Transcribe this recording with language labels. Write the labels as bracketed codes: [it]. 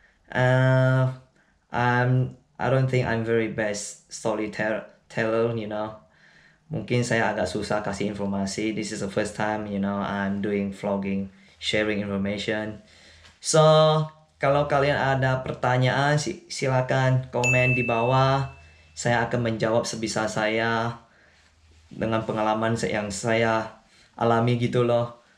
[en] I don't think I'm very best storyteller, you know. [id] Mungkin saya agak susah kasih informasi. [en] This is the first time, you know, I'm doing vlogging, sharing information. [id] So, kalau kalian ada pertanyaan, silakan komen di bawah. Saya akan menjawab sebisa saya dengan pengalaman yang saya alami gitu loh.